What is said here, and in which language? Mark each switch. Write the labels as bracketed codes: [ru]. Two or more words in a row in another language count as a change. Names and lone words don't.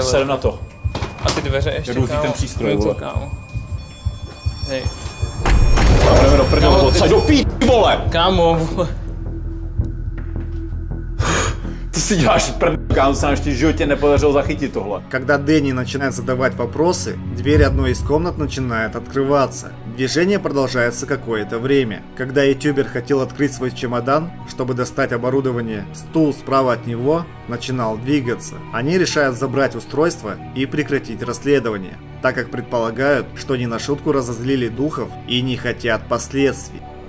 [cs] prdele. ser na to. A ty dveře ještě, Jedu kámo. ten přístroj, Něco, vole. kámo. Hej. Kámo, jdeme do prdele, odsaď do p***, vole! Kámo, vole. Ty si děláš prdel, kámo, se nám ještě v životě nepodařilo zachytit tohle. [ru] Когда Дэнни начинает задавать вопросы, дверь одной из комнат начинает открываться. Движение продолжается какое-то время. Когда ютубер хотел открыть свой чемодан, чтобы достать оборудование, стул справа от него начинал двигаться. Они решают забрать устройство и прекратить расследование, так как предполагают, что не на шутку разозлили духов и не хотят последствий.